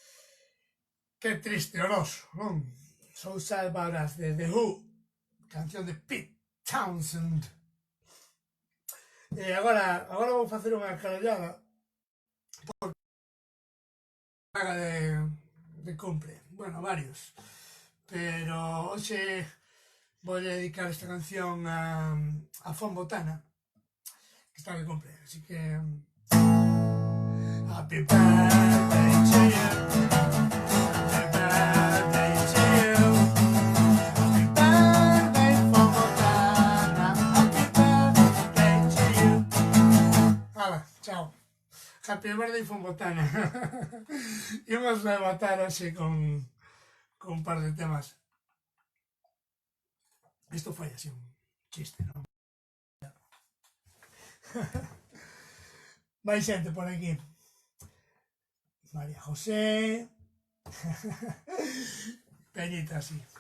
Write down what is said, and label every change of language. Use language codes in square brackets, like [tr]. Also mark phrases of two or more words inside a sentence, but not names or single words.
[gl] Que triste, horroroso, non? So sad about us, de The Who, canción de Pete Townsend. E agora vou facer unha carallada por paga de cumpre. Bueno, varios. Pero hoxe vou dedicar esta canción a Fon Botana, que está de cumpre, así que [en] Happy birthday to you. Happy birthday to you. Happy birthday, Fon Botana. Happy birthday to you. [gl] Hala, chao. [en] Happy birthday, Fon Botana. [gl] Imos a matar así con un par de temas. [es] Esto fue así un chiste, ¿no? [gl] Vai xente por aquí. María José. Peñita así.